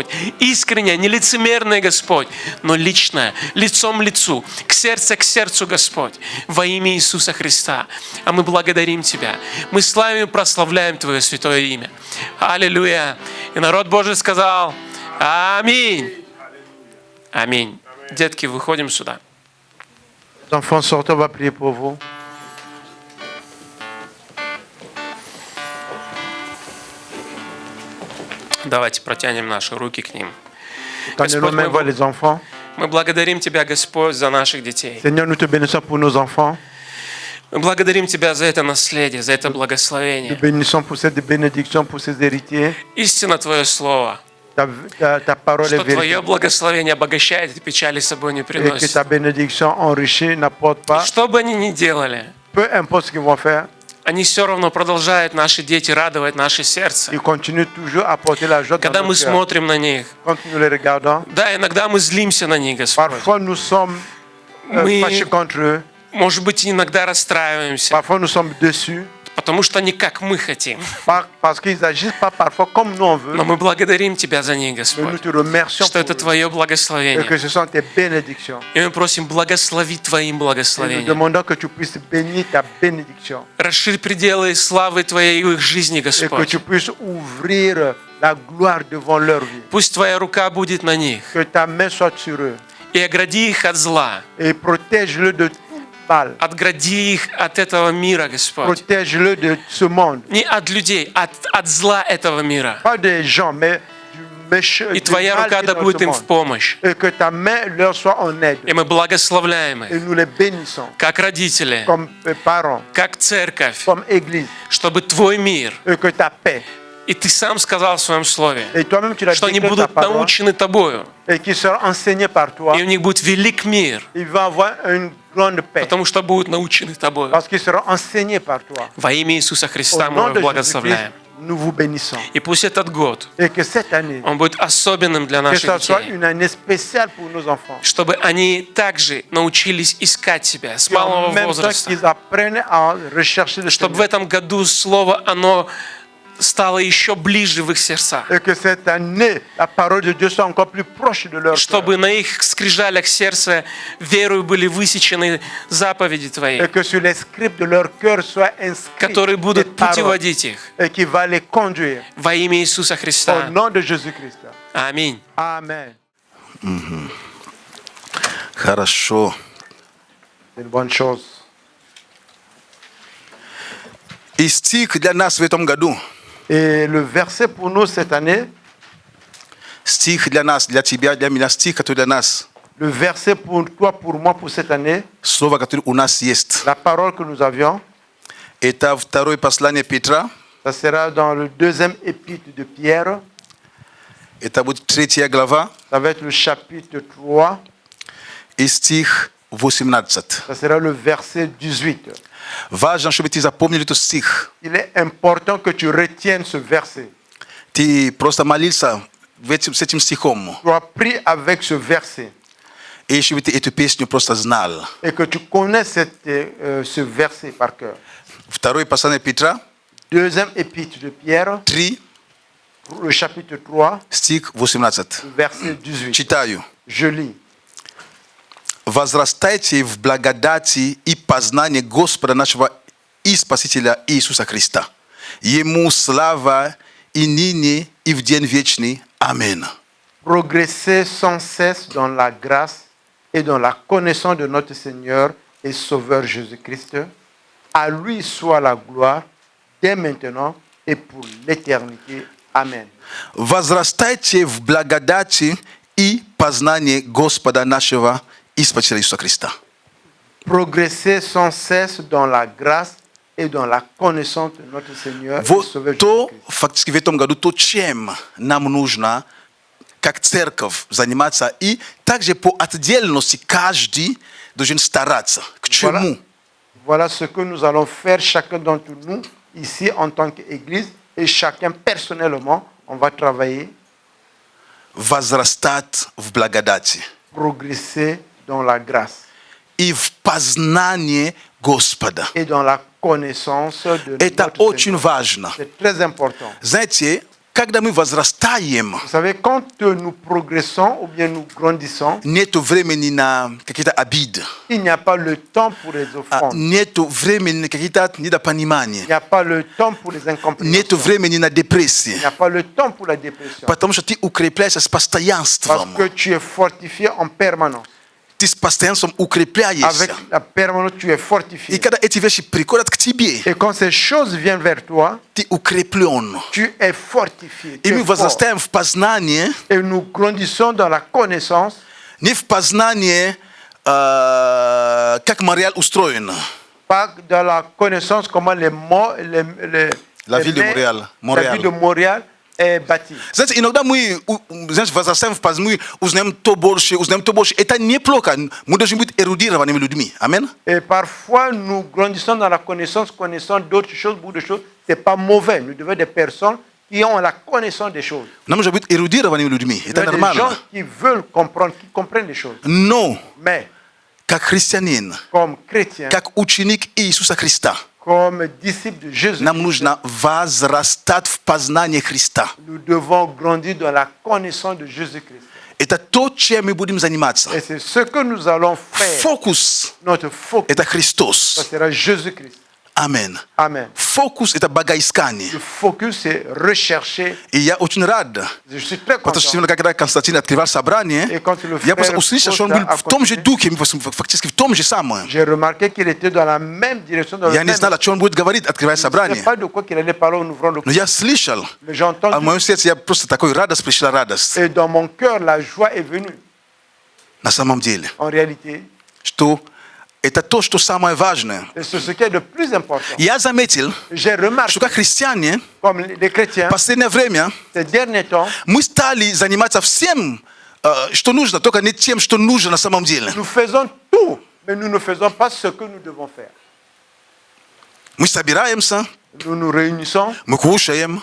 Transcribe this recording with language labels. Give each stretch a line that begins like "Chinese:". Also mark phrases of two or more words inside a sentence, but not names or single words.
Russian: Искреннее, не лицемерное, Господь, но личное, лицом к лицу, к сердцу, Господь. Во имя Иисуса Христа. А мы благодарим Тебя. Мы славим и прославляем Твое святое имя. Аллилуйя. И народ Божий сказал, аминь. Аминь. Детки, выходим сюда.
French: Les enfants, sortez, on va prier pour vous.
Russian: Давайте протянем наши руки к ним.
French: Tendez nos mains vers les enfants.
Russian: Мы благодарим Тебя, Господь, за наших детей.
French: Seigneur, nous te bénissons pour nos enfants.
Russian: Мы благодарим Тебя за это наследие, за это
French: Nous
Russian: благословение.
French: bénissons pour cette bénédiction, pour ces héritiers.
Russian: Истина Твое Слово,
French: Ta parole est
Russian: что Твое
French: vérité.
Russian: благословение обогащает и печали с собой не
French: Et que
Russian: приносит.
French: ta bénédiction enrichit, n'apporte pas.
Russian: Что бы они ни делали,
French: Peu importe ce qu'ils vont faire,
Russian: они все равно продолжают, наши дети, радовать наше сердце.
French: ils continuent toujours à apporter la joie dans
Russian: Когда мы
French: notre cœur.
Russian: смотрим на них,
French: Quand nous les regardons,
Russian: да, иногда мы злимся на них, Господь.
French: parfois nous sommes
Russian: Мы,
French: fâchés contre eux.
Russian: может быть, иногда расстраиваемся,
French: Parfois nous sommes déçus.
Russian: потому что не как мы хотим.
French: Parce qu'ils n'agissent pas parfois comme nous on veut.
Russian: Но мы благодарим Тебя за них,
French: Mais nous
Russian: Господь,
French: te remercions
Russian: что это
French: pour eux.
Russian: Твое
French: Et que
Russian: благословение.
French: ce sont tes bénédictions.
Russian: И мы просим, благослови Твоим
French: Et nous
Russian: благословением.
French: demandons que tu puisses bénir ta bénédiction.
Russian: Расширь пределы славы Твоей в их жизни,
French: Et que
Russian: Господь.
French: tu puisses ouvrir la gloire devant leur vie.
Russian: Пусть Твоя рука будет на них.
French: Que ta main soit sur eux.
Russian: И огради их от зла.
French: Et protège-le de tout mal.
Russian: Отгради их от этого мира, Господь.
French: Protège-le de ce monde.
Russian: Не от людей, от зла этого мира.
French: Pas des gens, mais du méchant.
Russian: И
French: Du
Russian: Твоя
French: mal
Russian: рука
French: qui est
Russian: да
French: dans
Russian: будет
French: ce
Russian: им в
French: monde.
Russian: помощь.
French: Et que ta main leur soit en aide.
Russian: И мы благословляем
French: Et
Russian: их,
French: nous les bénissons
Russian: как родители,
French: comme parents,
Russian: как церковь,
French: comme église.
Russian: чтобы Твой мир,
French: Et que ta paix.
Russian: и Ты сам сказал в Своем Слове,
French: Et toi-même, tu l'as
Russian: что они
French: déclaré ta
Russian: будут
French: parole.
Russian: научены Тобою,
French: Et qui seront enseignés par toi.
Russian: и у них будет велик мир,
French: Ils vont avoir une grande paix.
Russian: потому что будут научены Тобою.
French: Parce qu'ils seront enseignés par toi.
Russian: Во имя Иисуса Христа
French: Au
Russian: мы
French: nom
Russian: их
French: de Jésus-Christ,
Russian: благословляем.
French: nous vous bénissons.
Russian: И пусть этот год,
French: Et que cette année,
Russian: он будет особенным для
French: que
Russian: наших
French: ce soit
Russian: детей,
French: une année spéciale pour nos enfants.
Russian: чтобы они также научились искать себя с
French: Et en
Russian: малого
French: même temps
Russian: возраста,
French: qu'ils apprennent à rechercher le
Russian: чтобы в
French: Seigneur.
Russian: этом году Слово, оно стало еще ближе в их сердцах.
French: Et que cette année, la parole de Dieu soit encore plus proche de leur cœur.
Russian: Чтобы на их скрижалях сердца верою были высечены заповеди Твои,
French: Et que sur les scripts de leur cœur soient inscrits
Russian: которые
French: des
Russian: будут
French: paroles.
Russian: путеводить их.
French: Et qui va les conduire.
Russian: Во имя Иисуса
French: Au
Russian: Христа.
French: nom de Jésus-Christ.
Russian: Аминь.
French: Amen.
Russian: Хорошо.
French: C'est une bonne chose.
Russian: И стих для нас в этом году,
French: Et le verset pour nous cette année,
Russian: стих для нас, для тебя, для меня, стих, который для нас,
French: le verset pour toi, pour moi, pour cette année,
Russian: слово, которое у нас есть,
French: la parole que nous avions,
Russian: это второе послание Петра,
French: ça sera dans le deuxième épître de Pierre,
Russian: это будет 3 глава,
French: ça va être le chapitre 3,
Russian: и стих 18.
French: ça sera le verset 18.
Russian: Важно, чтобы ты запомнил этот стих.
French: Il est important que tu retiennes ce verset.
Russian: Ты просто молился с этим стихом,
French: Tu as pris avec ce verset
Russian: и чтобы ты эту песню просто знал.
French: et que tu connais ce verset par cœur.
Russian: Второе послание Петра,
French: Deuxième épître de Pierre,
Russian: 3,
French: le chapitre 3,
Russian: стих 18.
French: le verset 18.
Russian: Читаю.
French: Je lis.
Russian: Возрастайте в благодати и познании Господа нашего и Спасителя Иисуса Христа. Ему слава и ныне, и в день вечный. Аминь.
French: Progressez sans cesse dans la grâce et dans la connaissance de notre Seigneur et Sauveur Jésus-Christ. À lui soit la gloire dès maintenant et pour l'éternité. Amen.
Russian: Возрастайте в благодати и познании Господа нашего и Спасителя Иисуса Христа.
French: Progressez sans cesse dans la grâce et dans la connaissance de notre Seigneur и Sauveur
Russian: То
French: Jésus-Christ.
Russian: фактически в этом году то, чем нам нужно, как церковь, заниматься, и также по отдельности каждый должен стараться. К чему?
French: Voilà ce que nous allons faire chacun d'entre nous ici en tant qu'Église et chacun personnellement, on va travailler,
Russian: Возрастать в благодати
French: progresser dans la grâce
Russian: и в познании Господа.
French: et dans la connaissance de
Russian: Это
French: notre
Russian: очень
French: Seigneur.
Russian: важно.
French: C'est très important.
Russian: Знаете, когда мы возрастаем,
French: Vous savez, quand nous progressons ou bien nous grandissons,
Russian: нету времени на какие-то обиды,
French: il n'y a pas le temps pour les offrandes.
Russian: нету времени на какие-то недопонимания,
French: Il n'y a pas le temps pour les
Russian: нету
French: incompréhensions.
Russian: времени на
French: Il
Russian: депрессии,
French: n'y a pas le temps pour la dépression.
Russian: потому что ты укрепляешься с
French: Parce
Russian: постоянством.
French: que tu es fortifié en permanence.
Russian: Ты с постоянством укрепляешься.
French: Avec la permanence, tu es
Russian: И
French: fortifié.
Russian: когда эти вещи приходят к тебе,
French: Et quand ces choses viennent vers toi,
Russian: ты укреплен.
French: tu es fortifié.
Russian: И
French: Tu
Russian: мы
French: es fort.
Russian: возрастаем в познании,
French: Et nous grandissons dans la connaissance,
Russian: не в познании, как Монреаль устроен.
French: pas dans la connaissance comment La ville de Montréal. La Montréal. ville de Montréal est bâtie.
Russian: Знаете, иногда мы, знаете, возрастаем в познании, мы узнаем то больше. Это неплохо. Мы должны быть эрудированными людьми. Амин.
French: Et parfois, nous grandissons dans la connaissance, connaissant d'autres choses, beaucoup de choses. Ce n'est pas mauvais. Nous devons être des personnes qui ont la connaissance des choses.
Russian: Нам нужно быть эрудированными людьми.
French: Nous
Russian: Это
French: devons être des gens
Russian: нормально.
French: qui veulent comprendre, qui comprennent les choses.
Russian: Но,
French: Mais,
Russian: как христианин,
French: comme chrétiens,
Russian: как ученик Иисуса Христа,
French: comme disciples de Jésus,
Russian: нам нужно возрастать в познании Христа.
French: nous devons grandir dans la connaissance de Jésus-Christ.
Russian: Это то, чем мы будем заниматься.
French: Et c'est ce que nous allons faire.
Russian: Фокус
French: Notre focus,
Russian: – это
French: ça
Russian: Христос.
French: sera Jésus-Christ.
Russian: Амен.
French: Amen.
Russian: Фокус – это богоискание.
French: Le focus, c'est rechercher.
Russian: И я очень рад,
French: Je suis très
Russian: потому что
French: content.
Russian: сегодня, когда Константин открывал собрание,
French: Et quand le
Russian: я просто
French: frère
Russian: услышал, что он был Коста в том же
French: accompagné,
Russian: духе, фактически в том же самом.
French: J'ai remarqué qu'il était dans la même direction. Dans le
Russian: Я не
French: même
Russian: знал, о чем он будет говорить, открывая
French: Je ne sais
Russian: собрание.
French: pas de quoi qu'il allait parler en ouvrant le
Russian: Но я слышал,
French: Mais j'ai
Russian: а в
French: entendu.
Russian: моем сердце я просто такой радость, пришла радость.
French: Et dans mon cœur, la joie est venue.
Russian: На самом деле,
French: En réalité,
Russian: что это то, что самое важное.
French: et c'est ce qui est le plus important.
Russian: Я заметил,
French: J'ai remarqué,
Russian: что как христиане,
French: comme les chrétiens,
Russian: в последнее время
French: ces derniers temps,
Russian: мы стали заниматься всем, что нужно, только не тем, что нужно на самом деле.
French: nous faisons tout, mais nous ne faisons pas ce que nous devons faire.
Russian: Мы собираемся,
French: Nous nous réunissons,
Russian: мы кушаем,